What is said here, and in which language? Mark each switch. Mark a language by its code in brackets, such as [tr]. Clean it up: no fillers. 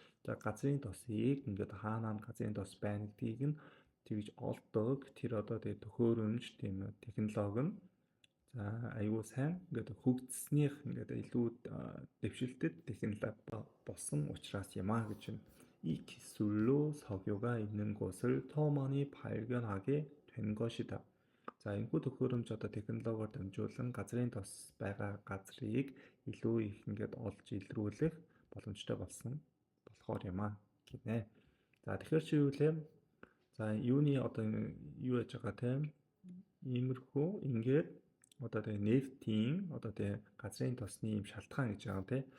[mn] за газрын тосыг ингээд хаанаа газрын тос байна гэдгийг нь тэгж олдог тэр одоо төхөөрөмж тийм технологи нь за аюул сайн ингээд хөгжснийх ингээд илүү дэвшилтэд технологи болсон учраас юм а гэж байна. [ko] 이 기술로 석유가 있는 곳을 더 많이 발견하게 된 것이다. [mn] За энэхүү төхөөрөмж одоо технологиор дамжуулан газрын тос байгаа газрыг илүү их ингээд олж илрүүлэх боломжтой болсон болохоор юм аа гинэ. За тэгэхээр чи юу лээ? За юуны одоо юу яж байгаа те? Иймэрхүү ингээд одоо тэгээ нефтийн одоо тэгээ газрын тосны юм шалтгаан гэж байгаа те.